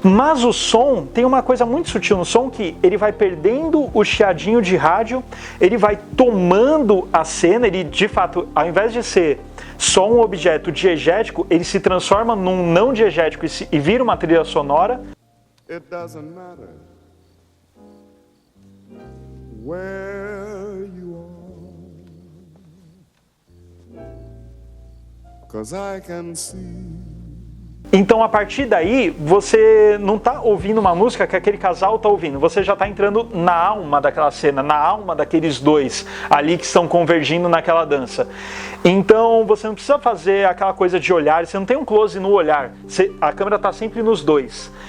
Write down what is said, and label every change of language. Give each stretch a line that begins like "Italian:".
Portuguese: Mas o som, tem uma coisa muito sutil no som, que ele vai perdendo o chiadinho de rádio, ele vai tomando a cena, ele de fato, ao invés de ser só um objeto diegético, ele se transforma num não diegético e vira uma trilha sonora.
English: It doesn't matter where you are, 'cause I can see.
Portuguese: Então, a partir daí, você não está ouvindo uma música que aquele casal está ouvindo, você já está entrando na alma daquela cena, na alma daqueles dois ali que estão convergindo naquela dança. Então, você não precisa fazer aquela coisa de olhar, você não tem um close no olhar, a câmera está sempre nos dois.